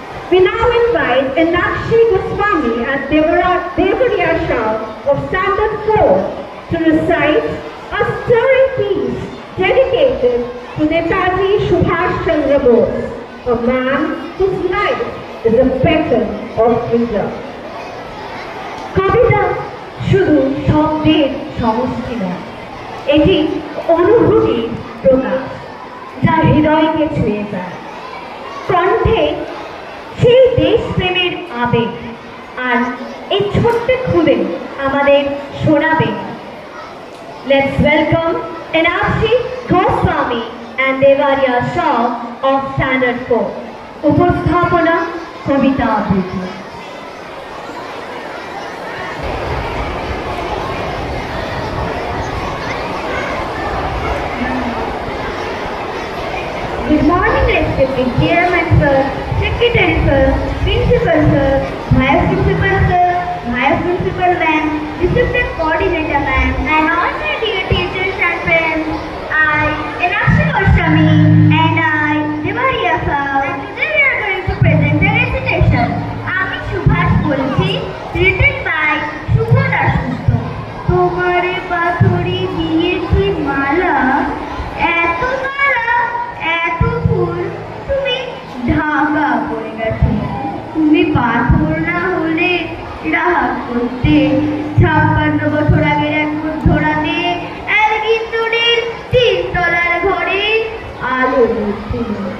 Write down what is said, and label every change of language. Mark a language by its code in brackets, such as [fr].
[en] We now invite Enakshi Goswami and Devariya Shah of Standard 4 to recite a stirring piece dedicated to Netaji Subhash Chandra Bose, a man whose life is a beacon of freedom. [bn] কবিতা শুধু শব্দের সমষ্টি নয়, এটি অনুভূতির প্রকাশ যা হৃদয়কে ছুঁয়ে যায়। কণ্ঠে সেই দেশপ্রেমের আবেগ, আর এই ছোট্ট খুদে আমাদের শোনাবেন। [en] Let's welcome Enakshi Goswami and Devariya Shah of Standard 4. [bn] উপস্থাপনা কবিতা আবৃত্তি। [en] Good morning respected chairman sir, secretary sir, principal sir, vice principal sir, vice principal ma'am, discipline coordinator ma'am, and all my dear teachers and friends. I, Enakshi Goswami, and I, Devariya Sir, and today we are going to present a recitation. [bn] আমি সুভাষ বলছি, [en] written by [bn] শুভ দাশগুপ্ত। তোমারে পাথরে দিয়েছি মালা, এত মালা, এত ফুল, তুমি ঢাকা পড়ে গেছো। তুমি পাথর না হলে রাগ করতে 56 বছর আগের এক মধ্যরাতে একদিনের 3 তলার ঘরে আলো জ্বলছিল।